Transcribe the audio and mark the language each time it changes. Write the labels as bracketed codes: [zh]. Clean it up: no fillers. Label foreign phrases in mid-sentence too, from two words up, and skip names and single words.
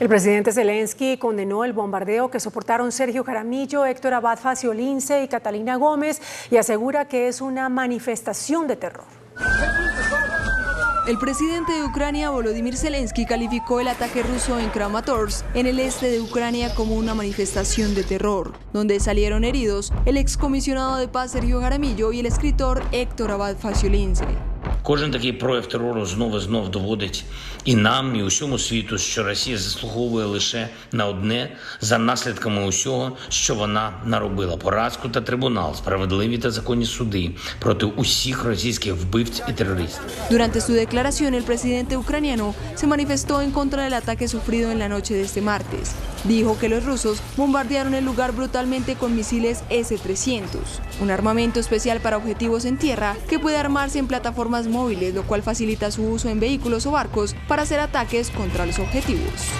[es] El presidente Zelensky condenó el bombardeo que soportaron Sergio Jaramillo, Héctor Abad Faciolince y Catalina Gómez y asegura que es una manifestación de terror. El presidente de Ucrania, Volodymyr Zelensky, calificó el ataque ruso en Kramatorsk, en el este de Ucrania, como una manifestación de terror, donde salieron heridos el excomisionado de paz Sergio Jaramillo y el escritor Héctor Abad Faciolince. [uk] Кожен такий прояв терору знов доводить і нам, і усьому світу, що Росія заслуговує лише на одне за наслідками усього, що вона наробила: поразку та трибунал, справедливі та законні суди проти усіх російських вбивць і терористів. [es] Durante su declaración, el presidente ucraniano se manifestó en contra del ataque sufrido en la noche de este martes. Dijo que los rusos bombardearon el lugar brutalmente con misiles S-300, un armamento especial para objetivos en tierra que puede armarse en plataformas móviles, lo cual facilita su uso en vehículos o barcos para hacer ataques contra los objetivos.